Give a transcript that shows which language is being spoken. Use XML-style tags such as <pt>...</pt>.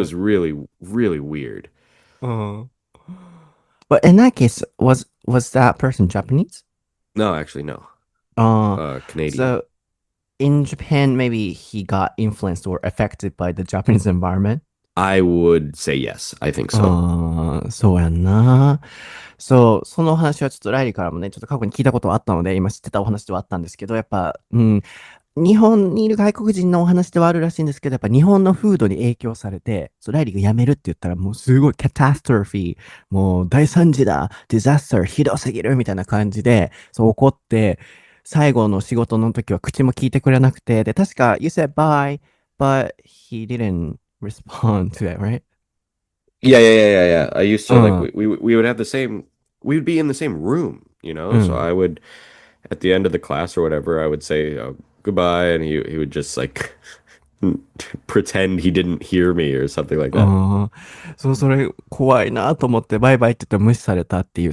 <en>was really, really weird.</en> <ja>うん。</ja> <en>But in that case, was that person Japanese? No, actually, no. Uh, Canadian. so in Japan, maybe he got influenced or affected by the Japanese environment. I would say yes. I think so.</en> <ja>ああ、そうやんな。そう、そのお話はちょっとライリーからもね、ちょっと過去に聞いたことはあったので、今知ってたお話ではあったんですけど、やっぱ、うん、日本にいる外国人のお話ではあるらしいんですけど、やっぱ日本の風土に影響されて、そう、ライリーが辞めるって言ったらもうすごいカタストロフィー、もう大惨事だ、ディザスター、ひどすぎるみたいな感じで、そう怒って、最後の仕事の時は口も聞いてくれなくて、で、確か、</ja> <en>You said bye, but he didn't respond to it, right? Yeah, yeah, yeah, yeah, yeah. I used う to like ん、 we would have the same we would be in the same room, So</en> <ja>うん。</ja> <en>I would at the end of the class or whatever, I would say goodbye, and he would just like pretend he didn't hear me or something like that.</en> <ja>ああ、そう、それ怖いなと思ってバイバイって言って無視されたっていう。</ja>